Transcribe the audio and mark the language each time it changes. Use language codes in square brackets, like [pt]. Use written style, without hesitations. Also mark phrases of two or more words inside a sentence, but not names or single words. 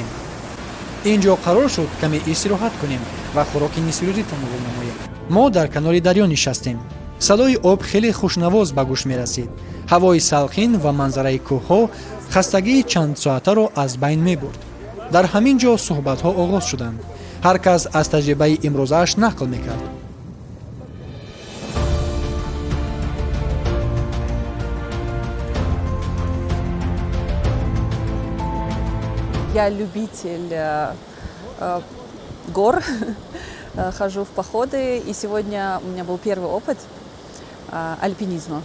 [tg] ин ҷо қарор шуд каме истироҳат кунем ва хӯроки нисфирӯзӣ тамоввул намоем. мо дар канори дарё нишастем. садои об хеле хушнавоз ба гӯш мерасид. ҳавои салхин ва манзараи кӯҳҳо хастагии чандсоатаро аз байн мебурд. дар ҳамин ҷо суҳбатҳо оғоз шуданд. ҳар кас аз таҷрибаи имрӯзааш нақл мекард. [ru] Я любитель гор, хожу в походы, и сегодня у меня был первый опыт альпинизма.